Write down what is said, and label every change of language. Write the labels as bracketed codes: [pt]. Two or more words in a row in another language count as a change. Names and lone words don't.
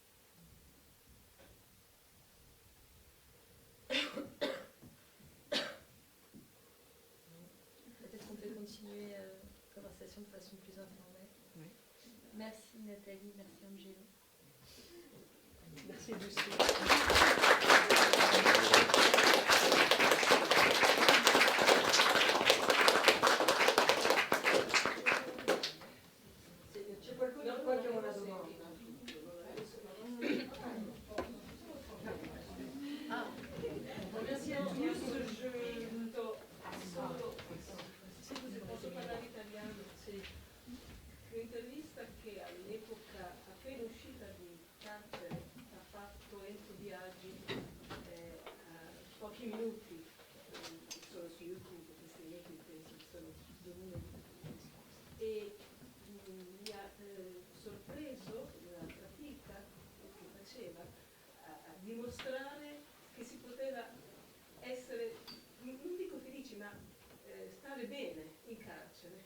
[fr] Peut-être qu'on peut continuer la conversation de façon plus informelle. Oui. Merci Nathalie, merci Angelo. Merci Lucie. [it] C'è qualcuno qua che ha una domanda? [fr] Merci à tous, [it] je do solo, se posso parlare italiano, un'intervista che all'epoca appena uscita di carcere ha fatto Enzo Biagi a pochi minuti, sono su YouTube, questi miei penso che sono dovunque, e mi ha sorpreso la fatica che faceva a dimostrare che si poteva essere, non dico felici, ma stare bene in carcere.